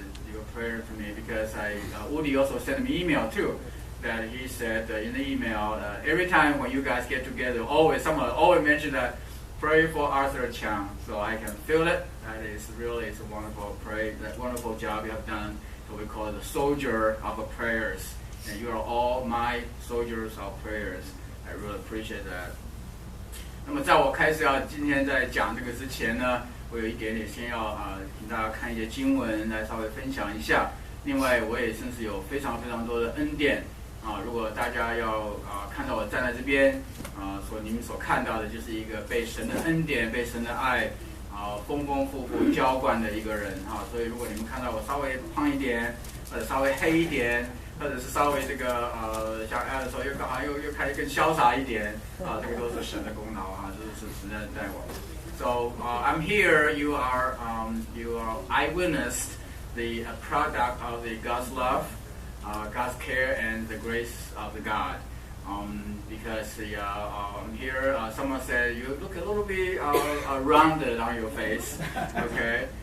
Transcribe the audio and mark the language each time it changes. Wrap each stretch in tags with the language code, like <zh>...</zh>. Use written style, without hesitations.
<en>Your prayer to me because Woody also sent me email too, that he said in the email every time when you guys get together, someone always mention that pray for Arthur Chiang. So I can feel it. That is really it's a wonderful job you have done. So we call it the soldier of prayers, and you are all my soldiers of prayers. I really appreciate that.</en> <zh>那么在我开始今天在讲这个之前呢，我有一点点先要请大家看一些经文来稍微分享一下。另外，我也真是有非常非常多的恩典如果大家要看到我站在这边你们所看到的就是一个被神的恩典、被神的爱丰丰富富浇灌的一个人所以如果你们看到我稍微胖一点，或者稍微黑一点，或者是稍微这个像艾的时候又开始更潇洒一点这个都是神的功劳这是神在带我。</zh> <en>So I'm here. You are eyewitness the product of the God's love, God's care, and the grace of the God. Because I'm here, someone said you look a little bit rounded on your face, okay?</en>